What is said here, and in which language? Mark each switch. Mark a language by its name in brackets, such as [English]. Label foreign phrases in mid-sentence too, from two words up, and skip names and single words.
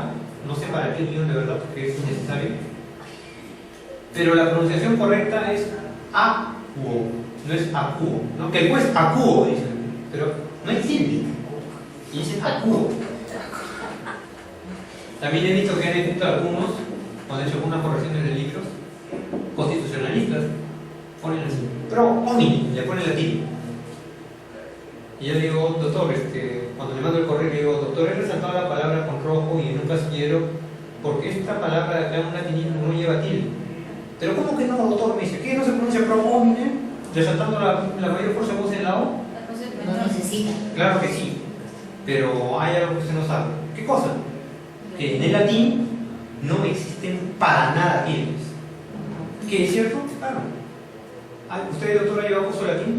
[Spanish] No sé para qué guión de verdad, porque es innecesario. Pero la pronunciación correcta es acuo, no es acuo, ¿no? Que después acuo dicen, pero no hay tilde. Y dicen acuo. También he visto que han escrito algunos, o han hecho algunas correcciones de libros constitucionalistas, ponen así, [Latin] pro homini, [Spanish] le ponen latín. Y yo digo, doctor, cuando le mando el correo, le digo, doctor, he resaltado la palabra con rojo y en un casillero, porque esta palabra de acá en un latinismo no lleva tilde. Pero ¿cómo que no, doctor? Me dice, ¿qué no se pronuncia [Latin] pro homine? [Spanish] Resaltando la mayor fuerza de voz en la O. No necesita. Claro que sí, pero hay algo que usted no sabe. ¿Qué cosa? Que en el latín no existen para nada tildes. ¿Qué es cierto? Claro. ¿Usted, doctor, ha llevado curso de latín?